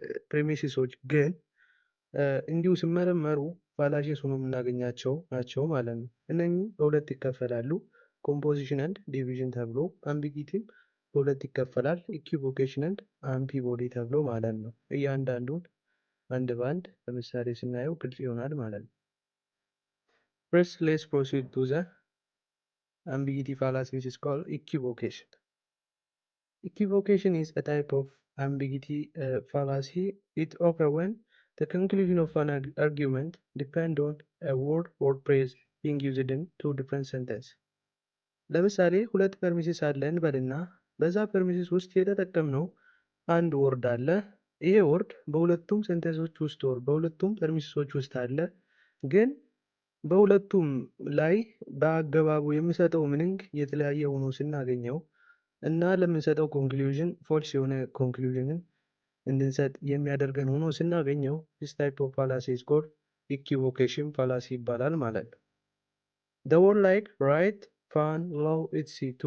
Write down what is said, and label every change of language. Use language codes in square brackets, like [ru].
[am] ፕሬሚሲሶች ግን እንዲሁ ሲመረመሩ ፋላሲየስ ሆኖ የምናገኛቸው ናቸው ማለት ነው። እነኚህ በሁለት ይከፈላሉ፣ ኮምፖዚሽን ኤንድ ዲቪዥን ተብሎ። አምቢጊቲም በሁለት ይከፈላል፣ ኢኩቮኬሽን ኤንድ አምፒቦዲ ተብሎ ማለት ነው። እያንዳንዱን አንድ ባንድ ለምሳሌ ስናየው ግልጽ ይሆናል ማለት ነው። [en] First, let's proceed to the ambiguity fallacy which is called equivocation. Equivocation is a type of ambiguity fallacy. It occurs when the conclusion of an argument depends on a word or phrase being used in two different sentences. [am] ለምሳሌ ሁለት ፐርሚሲስ አለን በልና በዛ ፐርሚሲስ ውስጥ የተጠቀምነው አንድ ወርድ አለ። ይሄ ወርድ በሁለቱም ሴንተንሶች ውስጥ ወር በሁለቱም ፐርሚሲሶች ውስጥ አለ። ግን በሁለቱም ላይ በአገባቡ የሚሰጠው ሚኒንግ የተለያየ ሆኖ ስናገኘው እና ለምንሰጠው ኮንክሉዥን ፎልስ የሆነ ኮንክሉዥንን እንድንሰጥ የሚያደርገን ሆኖ ስናገኘው [en] this type of fallacy is called equivocation fallacy [am] ይባላል ማለት ነው። [en] The word like right, fun, law, etc.